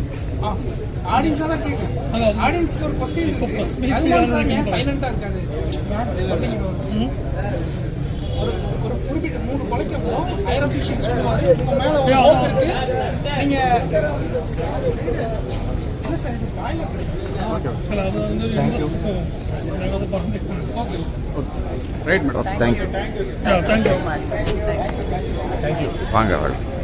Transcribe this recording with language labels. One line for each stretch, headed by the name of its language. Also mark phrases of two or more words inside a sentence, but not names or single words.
Tamil: ஆடியன்ஸாக தான் கேட்குறேன். ஆடியன்ஸ்க்கு ஒரு கொஸ்டின் ஏன் சைலண்டாக இருக்காரு? ஒரு ஒரு குறிப்பிட்ட 3 கொலைக்கு அப்புறம்
English: higher official
Tamil: சொல்லுவாரு உங்க மேல ஒரு ஹோப் இருக்கு நீங்க என்ன சார் இது ஸ்பாயிலர்
Malayalam: അല്ല, അത് അതിന്റെ ഞങ്ങളത് പറഞ്ഞിട്ടുണ്ട്.
English: right madam thank you Yeah, thank you. So much. Thank you.
Tamil: வாங்க வாங்க